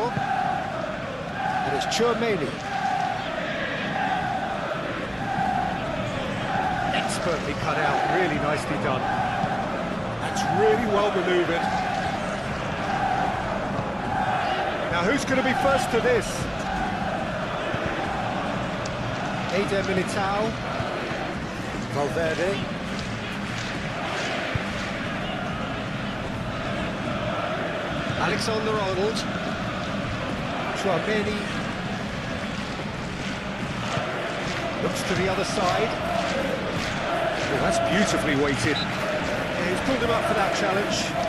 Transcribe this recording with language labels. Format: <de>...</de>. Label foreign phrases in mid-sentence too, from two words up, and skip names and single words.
<en>And it's Tchouaméni. Expertly cut out, really nicely done. That's really well manoeuvred. Now who's going to be first to this? Eder Militao. Valverde. Alexander-Arnold. Tchouaméni. Looks to the other side. Oh, that's beautifully weighted. Yeah, he's pulled him up for that challenge.</en>